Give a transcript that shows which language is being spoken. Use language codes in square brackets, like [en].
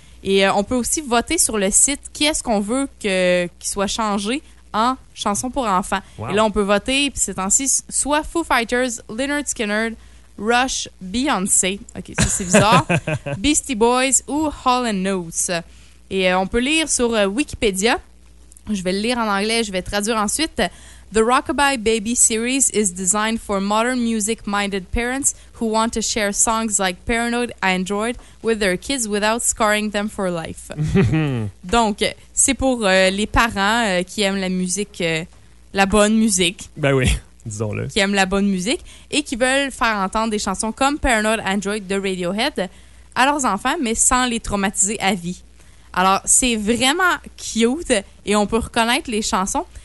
[fr] Et on peut aussi voter sur le site qui est-ce qu'on veut qu'il soit changé en chanson pour enfants. Wow. Et là, on peut voter, puis ces temps-ci, soit Foo Fighters, Lynyrd Skynyrd, Rush, Beyoncé, ok, ça c'est bizarre, Beastie Boys ou Hall & Oates. Et on peut lire sur Wikipédia, je vais le lire en anglais, je vais traduire ensuite. [en] « The Rockabye Baby series is designed for modern music-minded parents who want to share songs like Paranoid Android with their kids without scarring them for life. [fr] » Donc, c'est pour les parents qui aiment la musique, la bonne musique. Ben oui. Disons-le. Qui aiment la bonne musique et qui veulent faire entendre des chansons comme Paranoid Android de Radiohead à leurs enfants, mais sans les traumatiser à vie. Alors, c'est vraiment cute et on peut reconnaître les chansons.